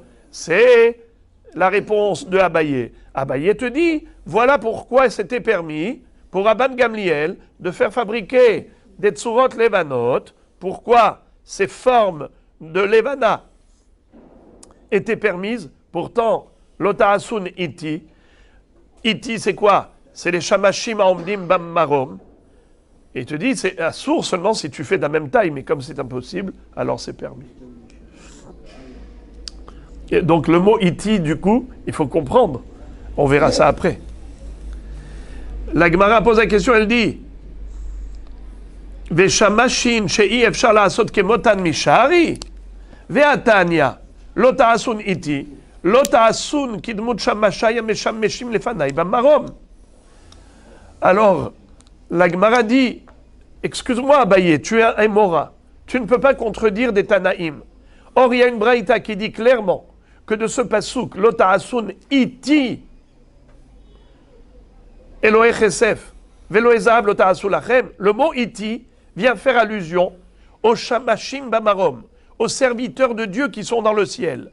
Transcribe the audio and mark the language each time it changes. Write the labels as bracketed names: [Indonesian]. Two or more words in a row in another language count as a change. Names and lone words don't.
[French] C'est la réponse de Abaye. Abaye te dit, voilà pourquoi c'était permis pour Rabban Gamliel de faire fabriquer des [Hebrew] צורות לבנות. [French] Pourquoi ces formes de levana étaient permises? Pourtant, [Hebrew] לא תעשון אתי. אתי, [French] c'est quoi? C'est les [Hebrew] שמשים העומדים בם מרום. [French] Et il te dit, c'est assourd seulement si tu fais de la même taille, mais comme c'est impossible, alors c'est permis. Et donc le mot iti, du coup, il faut comprendre. On verra ça après. La Gemara pose la question, elle dit [Hebrew] ושמשים שאי אפשר לעשות כמותן מי שרי והתניא לא תעשון אתי לא תעשון כדמות שמשיי המשמשים לפני במרום. [French] Alors, la Gemara dit, excuse-moi Abaye, tu es un Mora, tu ne peux pas contredire des Tanaïm. Or, il y a une Braïta qui dit clairement que de ce pasouk, [Hebrew] לא תעשון אתי, אלהי כסף, ואלהי זהב לא תעשו לכם, [French] le mot iti vient faire allusion aux [Hebrew] שמשים במרום, [French] aux serviteurs de Dieu qui sont dans le ciel.